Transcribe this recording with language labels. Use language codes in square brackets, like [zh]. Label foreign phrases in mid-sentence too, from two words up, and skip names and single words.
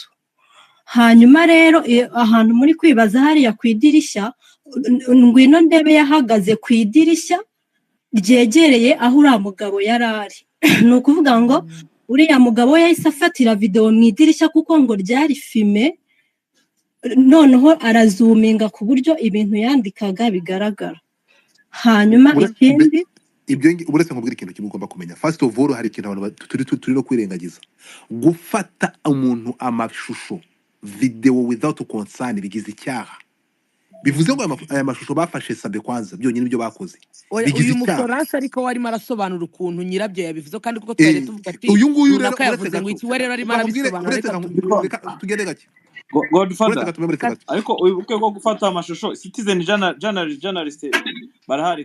[rw] Hanyuma rero ahantu muri kwibaza hariya ku idirishya ngwino ndebe yahagaze ku idirishya ryegereye aho uriya mugabo yari ari. Ni ukuvuga ngo uriya mugabo yahise afatira video mu idirishya kuko ngo ryari filme noneho arazuminga ku buryo ibintu yandikaga bigaragara. Hanyuma ikindi ibyo uretse nkubwira ikintu kimwe ugomba kumenya [en] first of all [rw] hari ikintu abantu turi no kwirengagiza gufata umuntu amashusho [en] video without consent [rw] bigize icyaha. Bivuze ngo aya mashusho bafashe Sabe kwanza byonyine ibyo bakoze uyu mufaransa ariko warimo arasobanura ukuntu nyirabyo yabivuze kandi kuko twari tuvuga ati uyu nguyu rero yavuze ngo iki we rero arimo arabisobanura tugende gake Godfather ariko uke ko gufata amashusho [en] citizen journalist [rw] barahari